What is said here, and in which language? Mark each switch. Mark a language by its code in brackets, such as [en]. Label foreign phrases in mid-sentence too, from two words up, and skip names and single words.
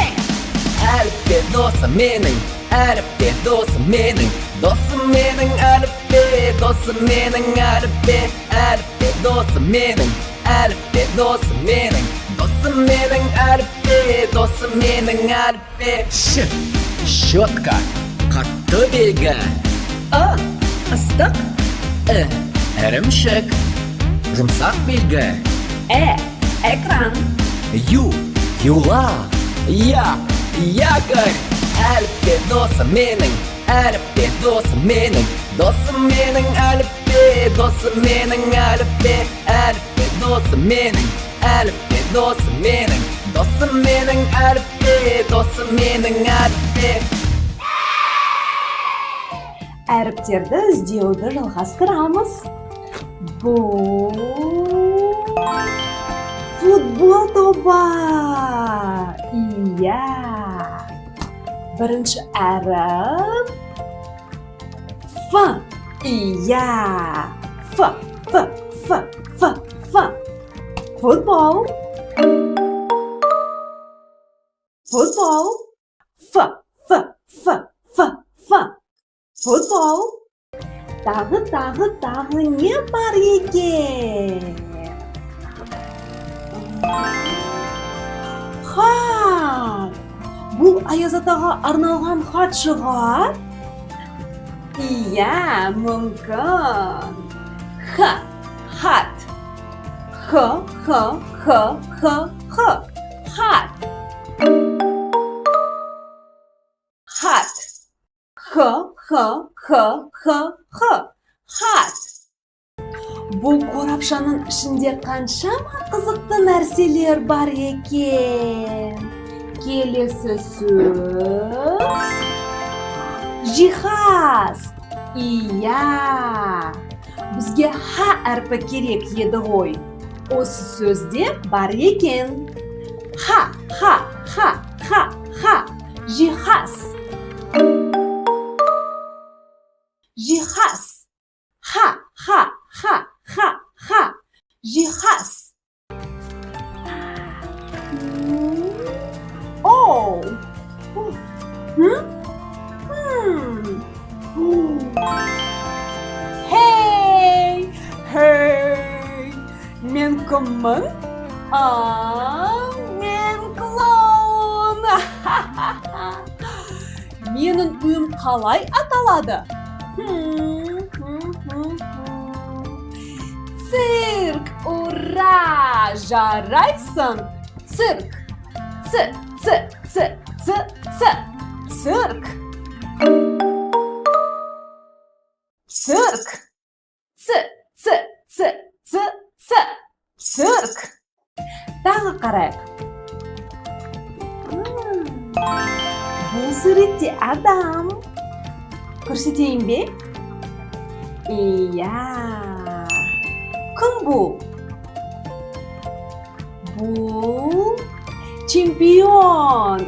[kk] Әліппе досым менің, әліппе досым менің, досым менің әліппе, досым менің әліппе, әліппе досым менің, әліппе досым менің, досым менің әліппе, досым менің әліппе. Ш. Щетка. Қатты белгі. Ы. Ыстық. І. Ірімшік. Жұмсақ белгі. Э. Экран. Ю. Юла. Я. Якорь. Әліппе досым менің, әліппе досым менің, досым менің әліппе, досым менің әліппе, әліппе досым менің, әліппе досым менің, досым менің әліппе, досым менің әліппе. Әріптерді іздеуді жалғастырамыз. Бұл футбол тобы. Иә. Бірінші әріп Ф. Иә. Ф. Ф. Ф. Ф. Ф. Футбол. Футбол. Ф. Ф. Ф. Ф. Ф. Футбол. Тағы не бар екен? Хат. Бұл Аяз атаға арналған хат шығар? Иә, мүмкін. Х. Хат. Х. Х. Х. Х. Х. Хат. Хат. Х. Х. Х. Х. Х. Хат. Бұл қорапшаның ішінде қаншама қызықты нәрселер бар екен. Келесі сөз. Жиһаз. Иә. Бізге ха әрпі керек еді ғой. Осы сөзде бар екен. Ха, ха, ха, ха, ха. Жиһаз. Жиһаз. Ха, ха, ха, ха, ха. Жиһаз. О! Хей! Хей! Мен кіммін? Мен клоун! Менің үйім қалай аталады? Цирк! Ура! Жарайсың! Цирк! Ц, ц, ц, ц, ц. Цирк. Цирк. Ц, ц, ц, ц, ц. Цирк. Тағы қарайық. Бұл суретте адам. Көрсетейін бе? Иә. Кім бұл? Бұл чемпион.